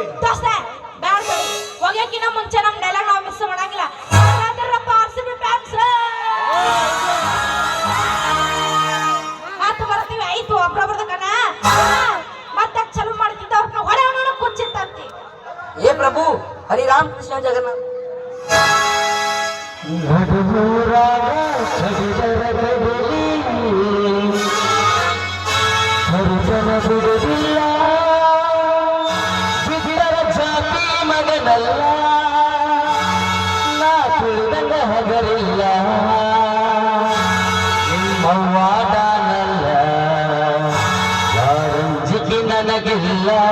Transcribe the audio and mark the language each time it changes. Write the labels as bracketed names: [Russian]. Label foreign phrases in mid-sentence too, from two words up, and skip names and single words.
[Kannada] ದೋಸ್ತ ಬ್ಯಾಡ ಬಿಡು. ಹೋಗ್ಯಾಕಿನ ಮುಂಚೆ ನಮ್ಮ ಡೈಲಾಗ್ ನಾವು ಮಿಸ್ ಮಾಡಂಗಿಲ್ಲ. RCB ಫ್ಯಾನ್ಸ್ ಮಾತು ಬರ್ತೀವಿ, ಆಯ್ತು ಒಬ್ರೊಬ್ರದ ಕಣ. ಮತ್ತೆ ಚಲೋ ಮಾಡ್ತಿದ್ದ ಅವ್ರನ್ನ ಹೊಡೆ ಅವನ ಕುಚ್ಚಿತ್ತಂತಿ. [Hindi] हे प्रभु हरि राम कृष्ण जगन्नाथ [Kannada] ಜಾತಿ ಮಗನಲ್ಲ, ನಾ ತಿಳಿದಂಗ ಹಗರಿಲ್ಲ, ನಿಮ್ಮವ್ವಾಡನಲ್ಲ, ಯಾರಂಜಿಕೆ ನನಗಿಲ್ಲ.